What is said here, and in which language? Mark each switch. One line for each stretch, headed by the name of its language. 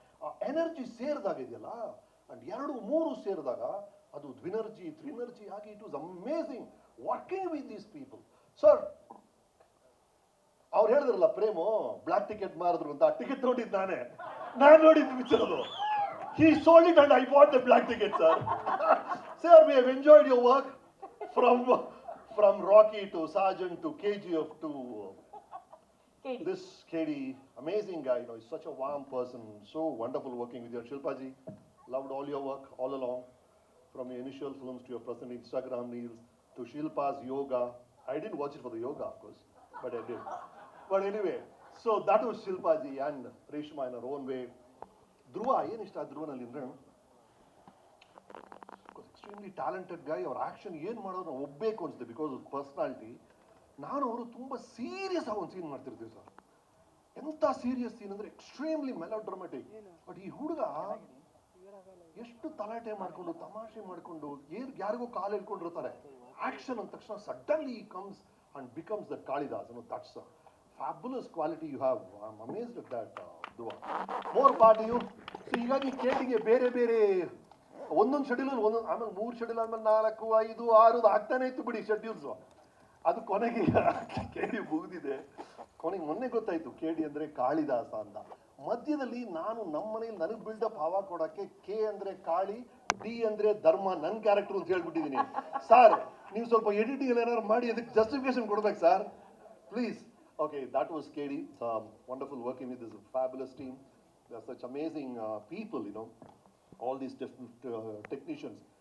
Kannada: ಆ ಎನರ್ಜಿ ಸೇರಿದಾಗ ಇದೆಯಲ್ಲ, ಅಂಡ್ 2-3 ಸೇರಿದಾಗ ಅದು ದ್ವಿನರ್ಜಿ, ತ್ರಿನರ್ಜಿ ಆಗಿ
English: It was amazing working with these people.
Kannada: Sir, ಅವ್ರು ಹೇಳಿದ್ರಲ್ಲ ಪ್ರೇಮು ಬ್ಲಾಕ್ ಟಿಕೆಟ್ ಮಾರಿದ್ರು ಅಂತ, ಆ ಟಿಕೆಟ್ ನೋಡಿದ್ದು ನಾನು ನೋಡಿದ್ದು ಪಿಕ್ಚರ್ ಅದು.
English: He sold it and I bought the black ticket, sir. Sir, we have enjoyed your work from Rocky to Sergeant to KGF to KD. this KD. Amazing guy, you know, he's such a warm person. So wonderful working with you. Shilpa ji, loved all your work all along. From your initial films to your present Instagram reels to Shilpa's yoga. I didn't watch it for the yoga, of course, but I did. But anyway, so that was Shilpa ji and Reshma in her own way.
Kannada: ಧ್ರುವ, ಏನಿಷ್ಟ ಧ್ರುವನಲ್ಲಿ ಅಂದ್ರೆ extremely talented ಗೈ. ಅವ್ರ action ಏನು ಮಾಡೋದು ನಾವು ಒಬ್ಬೇಕು ಅನ್ಸುತ್ತೆ because of personality. ನಾನು ಅವರು ತುಂಬ serious ಆಗಿ ಒಂದು ಸೀನ್ ಮಾಡ್ತಿರ್ತೀವಿ ಸರ್. ಎಂಥ ಸೀರಿಯಸ್ ಸೀನ್ ಅಂದ್ರೆ ಎಕ್ಸ್ಟ್ರೀಮ್ಲಿ ಮೆಲೋಡ್ರಾಮೆಟಿಕ್. ಬಟ್ ಈ ಹುಡುಗ ಎಷ್ಟು ತಲಾಟೆ ಮಾಡ್ಕೊಂಡು ತಮಾಷೆ ಮಾಡ್ಕೊಂಡು ಯಾರಿಗೋ ಕಾಲು ಹಿಡ್ಕೊಂಡಿರ್ತಾರೆ, ಆಕ್ಷನ್ ಅಂದ ತಕ್ಷಣ
English: Suddenly comes and becomes that Kalidas. That's fabulous quality you have. I'm amazed at that, Dhruva. More part to you.
Kannada: So ಹೀಗಾಗಿ ಕೇಟಿಗೆ ಬೇರೆ ಬೇರೆ ಒಂದೊಂದು ಶೆಡ್ಯೂಲ್ ಒಂದೊಂದು, ಆಮೇಲೆ 3 ಶೆಡ್ಯೂಲ್ ಆದ್ಮೇಲೆ 4, 5, 6 ಆಗ್ತಾನೆ ಇತ್ತು ಬಿಡಿ ಶೆಡ್ಯೂಲ್ಸ್. ಅದು ಕೊನೆಗೆ ಕೇಡಿ ಮುಗಿದಿದೆ. ಕೊನೆಗೆ ಮೊನ್ನೆ ಗೊತ್ತಾಯ್ತು ಕೇಡಿ ಅಂದ್ರೆ ಕಾಳಿದಾಸ ಅಂತ. ಮಧ್ಯದಲ್ಲಿ ನಾನು ನಮ್ಮ ಮನೇಲಿ ನನಗೆ ಬಿಲ್ಡಪ್ ಹವಾ ಕೊಡಕ್ಕೆ ಕೆ ಅಂದ್ರೆ ಕಾಳಿ, ಡಿ ಅಂದ್ರೆ ಧರ್ಮ, ನನ್ನ ಕ್ಯಾರೆಕ್ಟರ್ ಅಂತ ಹೇಳ್ಬಿಟ್ಟಿದ್ದೀನಿ. ಸರ್, ನೀವು ಸ್ವಲ್ಪ ಎಡಿಟಿಂಗ್ ಏನಾದ್ರು ಮಾಡಿ ಅದಕ್ಕೆ ಜಸ್ಟಿಫಿಕೇಶನ್ ಕೊಡ್ಬೇಕು sir, please.
English: Okay, that was KD. It's wonderful working with this fabulous team. They are such amazing people, you know. All these different technicians.